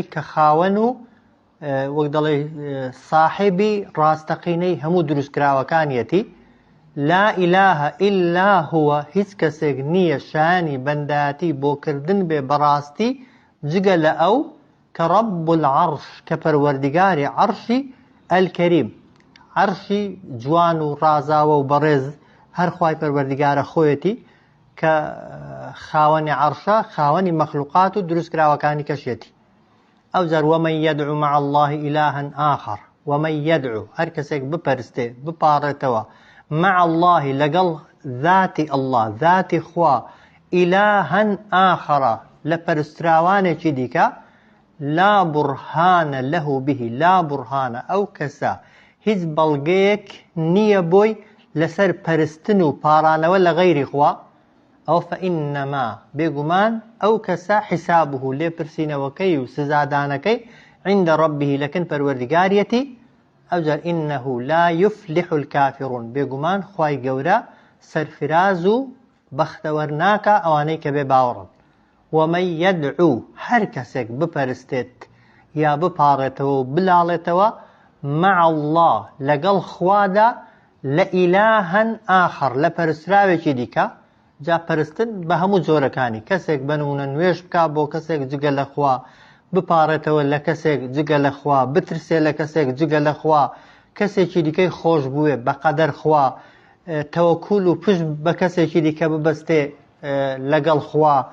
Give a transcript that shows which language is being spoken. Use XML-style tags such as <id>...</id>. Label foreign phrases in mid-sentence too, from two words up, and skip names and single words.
<ckb>کە خاوەن و وەک دەڵێ ساحیبی ڕاستەقینەی هەموو دروستکراوەکانیەتی</ckb> <ar>لا ئیلاهە ئیلا هوە</ar> <ckb>هیچ کەسێک نییە شایانی بەندایەتی بۆ کردن بێ بەڕاستی جگە لە ئەو کە</ckb> <ar>ڕەب العەرش</ar> <ckb>کە پەروەردگاری عەرشی ئەلکەریم عەرشی جوان و ڕازاوە و بەڕێز هەر خوای پەروەردگارە خۆیەتی کە خاوەنی عەرشە خاوەنی مەخلوقات و دروستکراوەکانی کەشێتی ئەو جار</ckb> <ar>وەمەن یەدعو مع الله ئیلاها ئاخر وەمەن یەدعو</ar> <ckb>هەر کەسێک بپەرستێ بپاڕێتەوە</ckb> <ar>مع الله</ar> <ckb>لەگەڵ ذاتی الله ذاتی خوا</ckb> <ar>ئیلاها ئاخرە</ar> <ckb>لە پەرستراوانێکی دیکە</ckb> <ar>لا بورهانە لەه به لا بورهانە</ar> <ckb>ئەو کەسە هیچ بەڵگەیەک نییە بۆی لەسەر پەرستن و پاڕانەوە لە غەیری خوا ئەو فەئینەما بێگومان ئەو کەسە حیسابه لێپرسینەوەکەی و سزادانەکەی</ckb> <ar>عند ربه</ar> <ckb>لەکن پەروەردگاریەتی ئەو جار</ckb> <ar>ئینەه لا یفلح الکافرون</ar> <ckb>بێگومان خوای گەورە سەرفراز و بەختەوەر ناکە ئەوانەی کە بێ باوەڕن</ckb> <ar>ومن يدعو</ar> <ckb>هر کەسێک بپەرستێت یا بپاڕێتەوە و بلاڵێتەوە</ckb> <ar>مع الله</ar> <ckb>لەگەڵ خوادا لە</ckb> <ar>ئیلاهەن ئاخر</ar> <ckb>لە پەرستراوێکی دیکە جا پەرستن بە هەموو جۆرەکانی کەسێک بنمونە نوێژ بکا بۆ کەسێک جگە لە خوا بپاڕێتەوە لە کەسێک جگە لە خوا بترسێ لە کەسێک جگە لە خوا کەسێکی دیکەی خۆش بووێ بەقەدەر خوا تەوەکول و پشت بە کەسێکی دیکە ببەستێ لەگەڵ خوا</ckb>